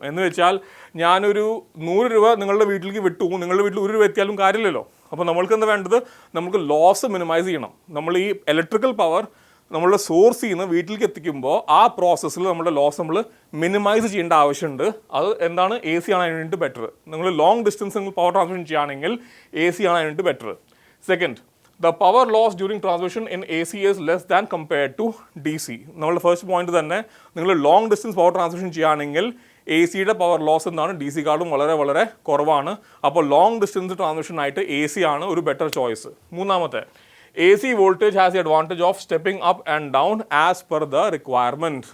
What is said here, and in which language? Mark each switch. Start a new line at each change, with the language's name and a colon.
Malayalam: എന്ന് വെച്ചാൽ ഞാനൊരു 100 രൂപ നിങ്ങളുടെ വീട്ടിലേക്ക് വിട്ടു, നിങ്ങളുടെ വീട്ടിൽ 1 രൂപ എത്തിയാലും കാര്യമില്ലല്ലോ. അപ്പോൾ നമ്മൾക്ക് എന്താ വേണ്ടത്? നമുക്ക് ലോസ് മിനിമൈസ് ചെയ്യണം. നമ്മൾ ഈ ഇലക്ട്രിക്കൽ പവർ നമ്മളുടെ സോഴ്സിൽ നിന്ന് വീട്ടിലേക്ക് എത്തിക്കുമ്പോൾ ആ പ്രോസസ്സിൽ നമ്മുടെ ലോസ് നമ്മൾ മിനിമൈസ് ചെയ്യേണ്ട ആവശ്യമുണ്ട്. അത് എന്താണ്, എ സി ആണ് അതിന് വേണ്ടി ബെറ്റർ. നിങ്ങൾ ലോങ് ഡിസ്റ്റൻസ് നിങ്ങൾ പവർ ട്രാൻസ്മിഷൻ ചെയ്യുകയാണെങ്കിൽ എ സി ആണ് അതിന് വേണ്ടി better.
English: Second, the power loss during transmission in AC is less than compared to DC.
Malayalam: നമ്മളുടെ ഫസ്റ്റ് പോയിന്റ് തന്നെ, നിങ്ങൾ ലോങ് ഡിസ്റ്റൻസ് പവർ ട്രാൻസ്മിഷൻ ചെയ്യുകയാണെങ്കിൽ എ സിയുടെ പവർ ലോസ് എന്താണ് ഡി സി കാർഡും വളരെ വളരെ കുറവാണ്. അപ്പോൾ ലോങ് ഡിസ്റ്റൻസ് ട്രാൻസ്മിഷനായിട്ട് എ സി ആണ് ഒരു ബെറ്റർ ചോയ്സ്.
English: മൂന്നാമത്തെ, A C voltage has the advantage of stepping up and down as per the requirement.